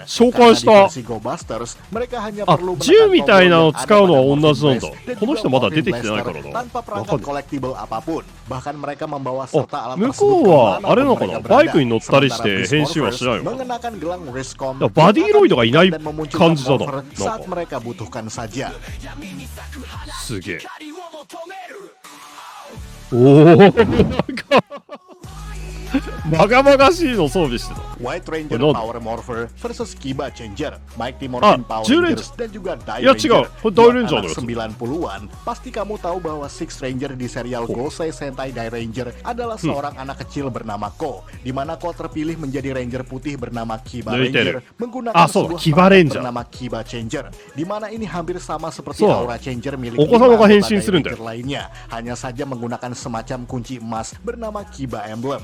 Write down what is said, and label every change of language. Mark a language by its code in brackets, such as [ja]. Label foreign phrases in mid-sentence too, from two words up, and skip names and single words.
[id] Karena di versi Go Busters, mereka hanya perlu menekan tombol yang ada pada Morphin Brace dan juga Morphin Blaster tanpa perangkat collectible apapun. Bahkan mereka membawa serta alat tersebut kemanapun mereka berada. Sementara Beast Morphers mengenakan gelang Riscom dan memunculkan morpher saat mereka butuhkan saja. [ja] すげえ。おお、なんかバカバカしいの装備してた。 [id] White Ranger Power Morpher versus Kiba Changer, Mighty Morphin Power Rangers dan juga Die Ranger. Buat anak 90-an, pasti kamu tahu bahwa Six Ranger di serial Gosei Sentai Die Ranger adalah seorang anak kecil bernama Ko, di mana Ko terpilih menjadi Ranger putih bernama Kiba Ranger menggunakan sebuah perangkat bernama Kiba Changer, di mana ini hampir sama seperti Aura Changer milik Ranger lainnya, hanya saja menggunakan semacam kunci emas bernama Kiba Emblem.